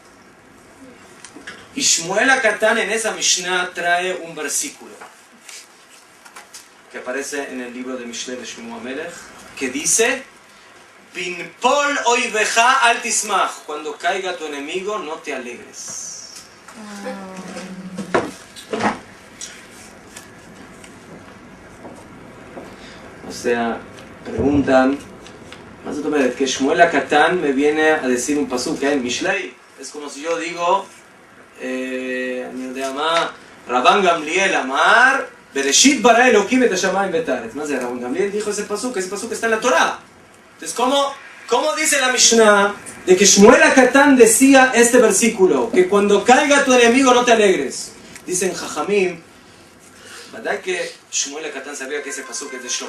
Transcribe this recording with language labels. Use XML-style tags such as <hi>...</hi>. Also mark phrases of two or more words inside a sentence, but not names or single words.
<es>Y Shmuel Akatán en esa Mishnah trae un versículo que aparece en el libro de Mishlei de Shlomo HaMelech que dice:</es> <he>בנפול אויבך אל תשמח,</he> <es>cuando caiga tu enemigo no te alegres. O sea, preguntan, más o menos, que Shmuel Akatán me viene a decir un pasuk que hay en Mishlei. Es como si yo digo,</es> <he>רבן גמליאל אמר, בראשית ברא אלוקים את השמים ואת הארץ.</he> <es>Más de Rabban Gamliel dijo ese pasuk está en la Torah. Entonces, ¿cómo dice la Mishnah de que Shmuel Akatán decía este versículo? Que cuando caiga tu enemigo no te alegres. Dicen Jajamim, ¿verdad que Shmuel Akatán sabía que ese pasuk es de Shlomo?</es>